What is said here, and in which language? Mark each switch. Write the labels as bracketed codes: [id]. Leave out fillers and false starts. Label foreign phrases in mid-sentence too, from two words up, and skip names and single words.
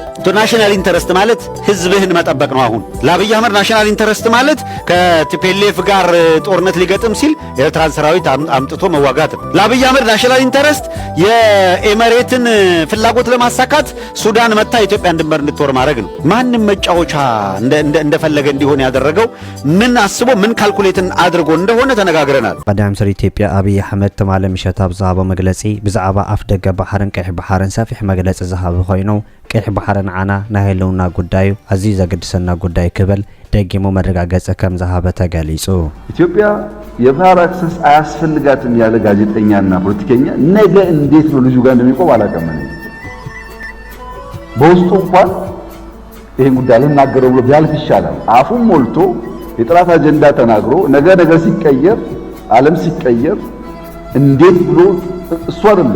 [en] national interest [am] ማለት ህዝብህን መጠበቅ ነው። አሁን ለአብይ አህመድ [en] national interest [am] ማለት ከቲፒኤልኤፍ ጋር ጦርነት ሊገጥም ሲል ኤርትራን ሰራዊት አምጥቶ መዋጋት ነው። ለአብይ አህመድ [en] national interest [am] የኤመሬትን ፍላጎት ለማሳካት ሱዳን መታ ኢትዮጵያን ድንበር እንድትወር ማድረግ ነው። ማንም መጫወቻ እንደፈለገ እንዲሆን ያደረገው ምን አስቦ ምን ካልኩሌትን አድርጎ እንደሆነ ተነጋግረናል። [ti] ቀዳም ስር ኢትዮጵያ አብይ አህመድ ተማለ ምሸት ኣብ ዝሃቦ መግለጺ ብዛዕባ ኣፍ ደገ ባሕርን ቀይሕ ባሕርን ሰፊሕ መግለጺ ዝሃበ ኮይኑ ቀይሕ ባሕርን ዓና ናይ ህልውና ጉዳዩ ኣዝዩ ዘገድሰና ጉዳይ ክብል ደጊሞ መረጋገጽ ከም ዝሃበ ተገሊጹ። [am] ኢትዮጵያ የባህር አክሰስ አያስፈልጋትም ያለ ጋዜጠኛና ፖለቲከኛ ነገ እንዴት ነው ልጁ ጋር እንደሚቆም አላውቅም። በውስጡ እንኳን ይሄን ጉዳይ ልናገረው ብሎ ቢያልፍ ይሻላል። አፉን ሞልቶ የጥራት አጀንዳ ተናግሮ ነገ ሲቀየር ዓለም ሲቀየር እንዴት ብሎ እሱ አይደለም